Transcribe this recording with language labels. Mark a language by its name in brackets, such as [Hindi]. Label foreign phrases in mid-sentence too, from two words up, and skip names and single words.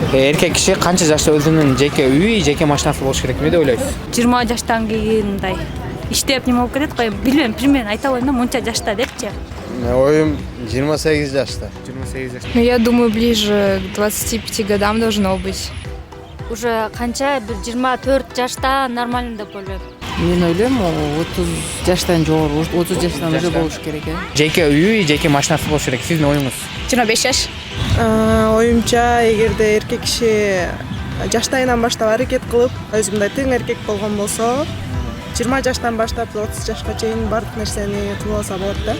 [Kyrgyz] Эркек киши канча жашта өзүнүн жеке үйү, жеке машинасы болуш керек деп ойлойсуз? 20 жаштан кийин мындай иштеп неме болуп кетет го. Билбейм, примерно айта албайм да, мынча жашта депчи. Оюм 28 жашта. 28 жашта. [Russian] Ну, я думаю, ближе к 25 годам должно быть. [Kyrgyz] Уже канча бир 24 жашта нормально деп ойлойм. Мен ойлойм, 30 жаштан жогору, 30 жаштан уже болуш керек. Жеке үйү, жеке машинасы болуш керек. Сиздин оюңуз? 25 жаш. Оюмча, эгерде эркек киши жаштайынан баштап аракет кылып, өзү мындай тең эркек болгон болсо, 20 жаштан баштап 30 жашка чейин бардык нерсени кылып алса болот да.